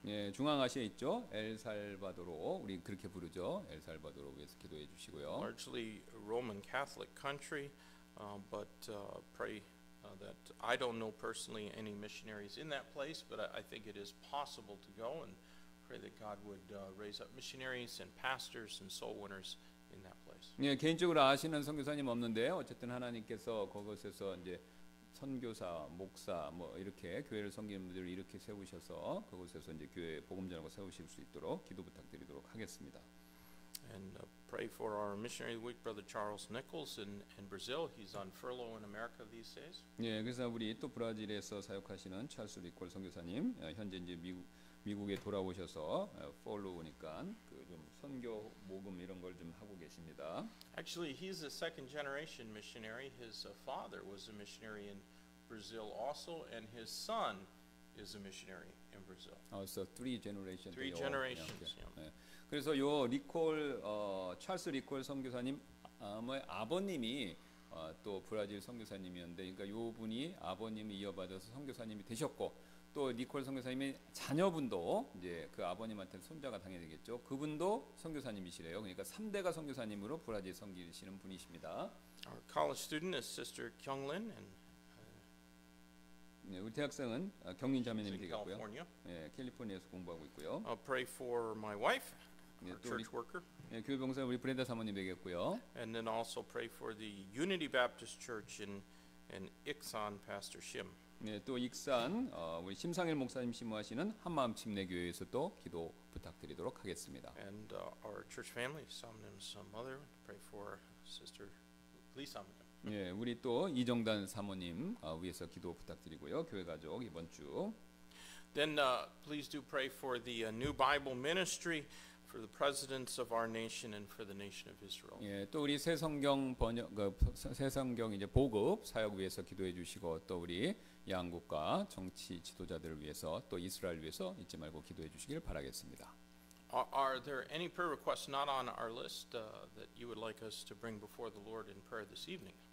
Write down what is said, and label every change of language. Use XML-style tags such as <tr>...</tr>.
<ko>예, 중앙아시아에 있죠. 엘살바도로 우리 그렇게 부르죠. 엘살바도로 위해서 기도해 주시고요.</ko> <en>Largely Roman Catholic country, but pray that I don't know personally any missionaries in that place, but I think it is possible to go and pray that God would raise up missionaries and pastors and soul winners in that place.</en> <ko>예, 개인적으로 아시는 선교사님 없는데 어쨌든 하나님께서 그곳에서 이제 선교사, 목사 뭐 이렇게 교회를 섬기는 분들을 이렇게 세우셔서 그곳에서 이제 교회 복음 전하고 세우실 수 있도록 기도 부탁드리도록 하겠습니다.</ko> <en>And pray for our missionary of the week, Brother Charles Nichols in Brazil. He's on furlough in America these days.</en> <ko>예, 그래서 우리 또 브라질에서 사역하시는 찰스 리콜 선교사님 현재 이제 미국에 돌아오셔서 폴로우니까 그 좀 선교 모금 이런 걸 좀 하고 계십니다.</ko> <en>Actually, he's a second generation missionary. His father was a missionary in Brazil also, and his son is a missionary in Brazil. So three generations. Three generations.</en> <ko>네. 그래서 요 리콜 찰스 리콜 선교사님 아버님이 또 브라질 선교사님이었는데, 그러니까 요 분이 아버님이 이어받아서 선교사님이 되셨고, 또 니콜 선교사님의 자녀분도 이제 그 아버님한테 손자가 당연히 되겠죠. 그분도 선교사님이시래요. 그러니까 3대가 선교사님으로 브라질 섬기시는 분이십니다.</ko> <en>Our college student is Sister Kyunglin, and</en> <ko>네, 우리 대학생은 경린 자매님이</ko> <en>in</en> <ko>되겠고요.</ko> <en>California.</en> <ko>네, 캘리포니아에서 공부하고 있고요.</ko> <en>I'll pray for my wife,</en> <ko>네,</ko> <en>our</en> <ko>또 우리</ko> <en>church worker,</en> <ko>교회 봉사 우리 브렌다 사모님 되겠고요.</ko> <en>and then also pray for the Unity Baptist Church in Iksan, Pastor Shim.</en> <ko>네, 또 익산 우리 심상일 목사님 심무하시는 한마음 침례교회에서 또 기도 부탁드리도록 하겠습니다.</ko> <en>And our church family, Samnim's mother, pray for Sister Lee Samnim.</en> <ko>네, 우리 또 이정단 사모님 위해서 기도 부탁드리고요. 교회 가족 이번 주.</ko> <en>Then please do pray for the New Bible Ministry, for the presidents of our nation, and for the nation of Israel.</en> <ko>예, 또 우리 새 성경 번역 새 성경 이제 보급 사역 위해서 기도해 주시고, 또 우리 양국과 정치 지도자들을 위해서 또 이스라엘 위해서 잊지 말고 기도해 주시길 바라겠습니다.</ko> <en>Are there any prayer requests not on our list that you would like us to bring before the Lord in prayer this evening?</en>